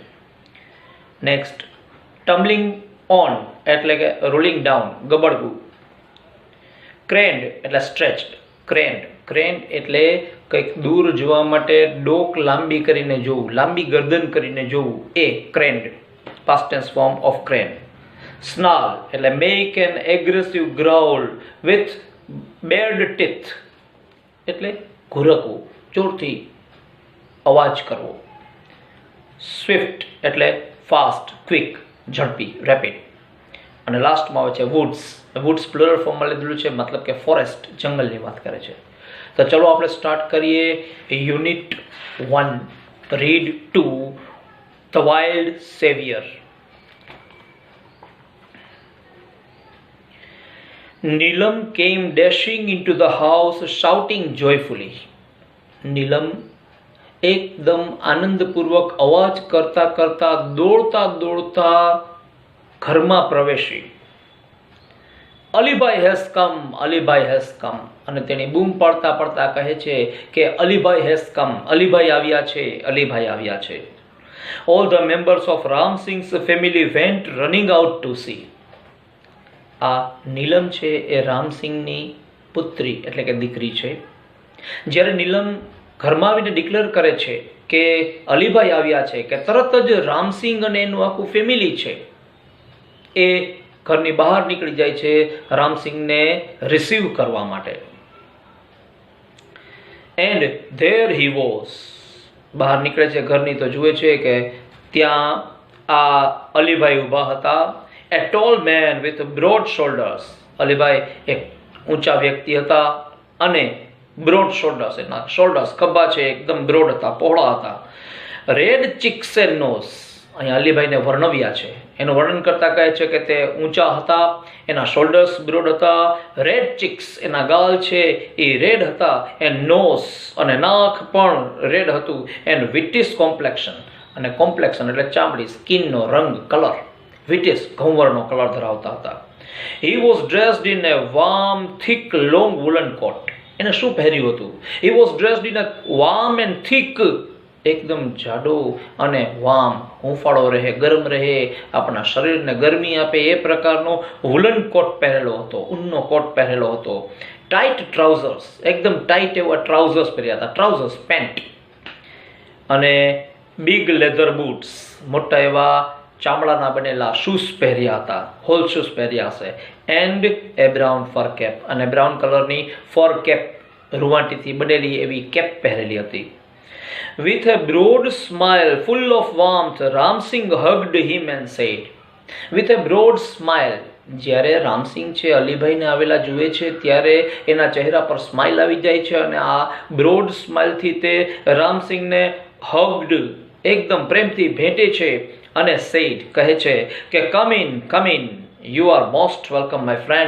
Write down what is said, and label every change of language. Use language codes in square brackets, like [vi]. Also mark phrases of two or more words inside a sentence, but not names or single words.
[en] next tumbling on [gu] એટલે કે [en] rolling down, ગબડવું. [gu] ક્રેન્ડ એટલે સ્ટ્રેચ્ડ. ક્રેન્ડ એટલે કંઈક દૂર જોવા માટે ડોક લાંબી કરીને જોવું, લાંબી ગરદન કરીને જોવું, એ ક્રેન્ડ, [en] past tense form of crane. Snarl એટલે make an aggressive growl with bared teeth [gu] એટલે ઘુરકવું, જોરથી અવાજ કરવો. સ્વિફ્ટ એટલે [en] fast, quick, [gu] ઝડપી, રેપિડ. અને લાસ્ટમાં આવે છે વુડ્સ. વુડ્સ પ્લુરલ ફોર્મમાં લીધેલું છે, મતલબ કે ફોરેસ્ટ, જંગલની વાત કરે છે. તો ચલો આપણે સ્ટાર્ટ કરીએ. યુનિટ 1 રીડ 2 ધ વાઇલ્ડ સેવિયર. [en] Nilam came dashing into the house shouting joyfully. [gu] નીલમ એકદમ આનંદપૂર્વક અવાજ કરતા કરતા દોડતા દોડતા ઘરમાં પ્રવેશી. [en] Alibhai has come, Alibhai has come. [gu] અને તેની બૂમ પાડતા પાડતા કહે છે કે અલીભાઈ [en] has come, [gu] અલીભાઈ આવ્યા છે, અલીભાઈ આવ્યા છે. [en] All the members of Ram Singh's family went running out to see. [gu] આ નીલમ છે એ રામસિંહની પુત્રી એટલે કે દીકરી છે. જ્યારે નીલમ ઘરમાં આવીને ડિક્લેર કરે છે કે અલીભાઈ આવ્યા છે, કે તરત જ રામસિંહ અને એનું આખું ફેમિલી છે એ ઘરની બહાર નીકળી જાય છે રામસિંહને રિસીવ કરવા માટે. [en] and there he was. [gu] બહાર નીકળે છે ઘરની તો જુએ છે કે ત્યાં આ અલીભાઈ ઊભા હતા. [en] A tall man with broad shoulders. [gu] અલીભાઈ એક ઊંચા વ્યક્તિ હતા અને [en] broad shoulders, [gu] એના શોલ્ડર્સ ખભા છે એકદમ બ્રોડ હતા, પહોળા હતા. [en] red cheeks and nose. [gu] અહીંયા અલીભાઈને વર્ણવ્યા છે, એનું વર્ણન કરતા કહે છે કે તે ઊંચા હતા, એના શોલ્ડર્સ બ્રોડ હતા, [en] red cheeks [gu] એના ગાલ છે એ રેડ હતા, [en] and nose [gu] અને નાક પણ રેડ હતું, [en] and wheatish complexion. [gu] અને કોમ્પ્લેક્શન એટલે ચામડી, સ્કિનનો રંગ, કલર. વિટિસ ઘઉંવર્ણનો કલર ધરાવતા હતા. [en] He was dressed in a warm, thick, long woolen coat. [gu] એને શું પહેર્યું હતું? [en] He was dressed in a warm and thick, [gu] એકદમ જાડો અને વાર્મ, હૂંફાળો રહે, ગરમ રહે, આપણા શરીરને ગરમી આપે એ પ્રકારનો [en] woolen coat [gu] પહેરેલો હતો, ઊનનો કોટ પહેરેલો હતો. [en] tight trousers, [gu] એકદમ ટાઈટ એવા ટ્રાઉઝર્સ પહેર્યા હતા, [en] trousers pant. [gu] અને [en] big leather boots, [gu] મોટા એવા ચામડાના બનેલા શૂઝ પહેર્યા હતા, [en] whole shoes [gu] પહેર્યા હશે. [en] and a brown fur cap, [gu] અને બ્રાઉન કલરની [en] fur cap, [gu] રૂવાંટીથી બનેલી એવી કેપ પહેરેલી હતી. [en] With a broad smile full of warmth, Ramsingh hugged him and said. With a broad smile. [gu] જ્યારે રામસિંહ છે અલીભાઈને આવેલા જુએ છે ત્યારે એના ચહેરા પર સ્માઇલ આવી જાય છે અને આ બ્રોડ સ્માઇલથી તે રામસિંહને હગ્ડ, એકદમ પ્રેમથી ભેટે છે. અને સેડ કહે છે કે [en] come in, you are most welcome my friend.